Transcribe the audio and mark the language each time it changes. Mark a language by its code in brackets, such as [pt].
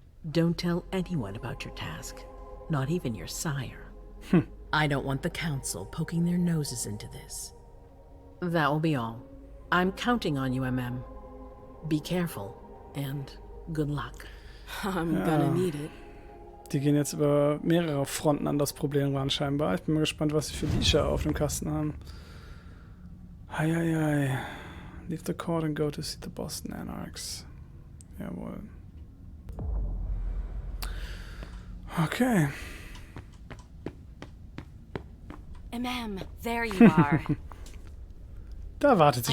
[en] Don't tell anyone about your task. Not even your sire. I don't want the council poking their noses into this. That will be all. I'm counting on you, MM. Be careful, and good luck. I'm gonna need it. [de] Die gehen jetzt über mehrere Fronten an das Problem ran, scheinbar. Ich bin mal gespannt, was sie für Leasher auf dem Kasten haben. Heieiei. [en] Leave the court and go to see the Boston Anarchs. [de] Jawohl. Okay. [en] There you are. [de] Da wartet sie